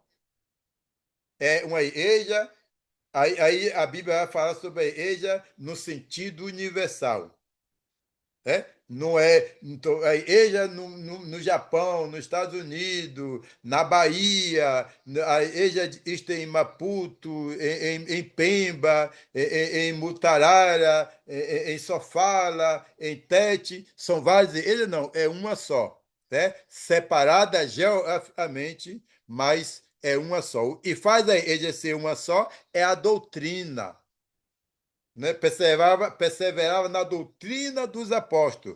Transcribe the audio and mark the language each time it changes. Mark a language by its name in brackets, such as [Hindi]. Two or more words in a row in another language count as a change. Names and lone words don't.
[Portuguese] É uma igreja, aí a Bíblia vai falar sobre a igreja no sentido universal. Não é, então, a igreja no Japão, nos Estados Unidos, na Bahia, a igreja isto em Maputo, em Pemba, em Mutarara, em Sofala, em Tete, são várias igrejas, não, é uma só, né? Separada geograficamente, mas é uma só. O que faz a igreja ser uma só é a doutrina, né? Perseverava na doutrina dos apóstolos.